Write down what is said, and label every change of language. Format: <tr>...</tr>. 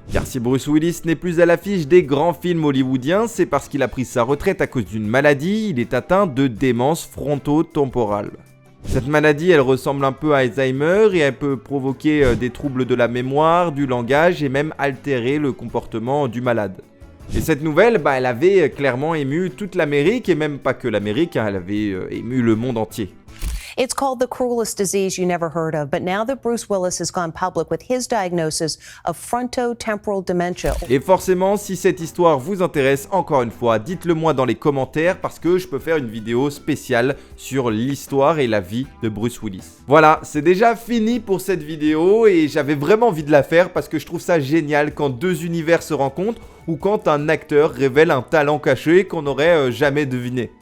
<fr>Car si Bruce Willis n'est plus à l'affiche des grands films hollywoodiens, c'est parce qu'il a pris sa retraite à cause d'une maladie, il est atteint de démence frontotemporale. Cette maladie, elle ressemble un peu à Alzheimer et elle peut provoquer des troubles de la mémoire, du langage et même altérer le comportement du malade. Et cette nouvelle, elle avait clairement ému toute l'Amérique et même pas que l'Amérique, elle avait ému le monde entier.</fr> <en>It's called the cruelest disease you never heard of, but now that Bruce Willis has gone public with his diagnosis of frontotemporal dementia.</en> <fr>Et forcément, si cette histoire vous intéresse, encore une fois, dites-le moi dans les commentaires parce que je peux faire une vidéo spéciale sur l'histoire et la vie de Bruce Willis. Voilà, c'est déjà fini pour cette vidéo et j'avais vraiment envie de la faire parce que je trouve ça génial quand deux univers se rencontrent ou quand un acteur révèle un talent caché qu'on n'aurait jamais deviné.</fr>